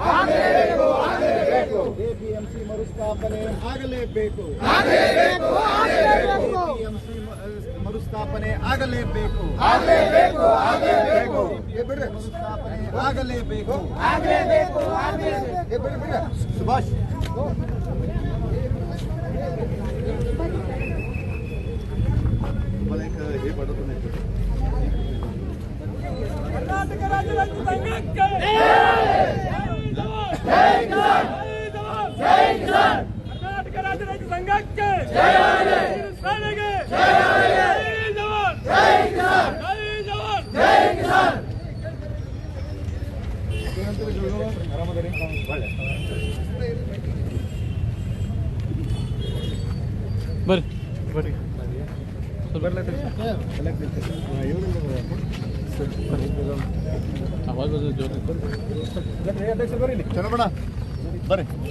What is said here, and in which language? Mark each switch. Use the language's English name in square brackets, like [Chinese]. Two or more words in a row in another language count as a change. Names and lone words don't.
[Kannada] ಎಪಿಎಂಸಿ ಮರುಸ್ಥಾಪನೆ ಆಗಲೇಬೇಕು. ಎಪಿಎಂಸಿ ಮರುಸ್ಥಾಪನೆ ಆಗಲೇಬೇಕು. ಮರುಸ್ಥಾಪನೆ ಆಗಲೇಬೇಕು. [Marathi] ಸುಭಾಷ್ हे पडत नाही. [Kannada] कर्नाटक राज्य रैत संघಕ್ಕೆ कर्नाटक राज्य रैत संघಕ್ಕೆ ಸೇನೆಗೆ ಬರ್ರಿ ಚಲೋಣ ಬರ್ರಿ.